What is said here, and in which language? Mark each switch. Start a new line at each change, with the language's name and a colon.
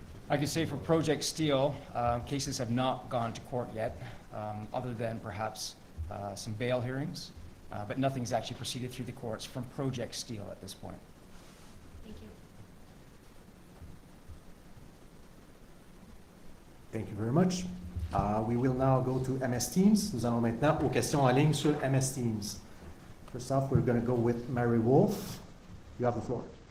English: I can say for Project Steel, cases have not gone to court yet, other than perhaps some bail hearings, but nothing's actually proceeded through the courts from Project Steel at this point. Thank you. Thank you very much. We will now go to MS Teams.
French: Nous allons maintenant aux questions en ligne sur MS Teams.
English: First off, we're going to go with Mary Wolf. You have the floor.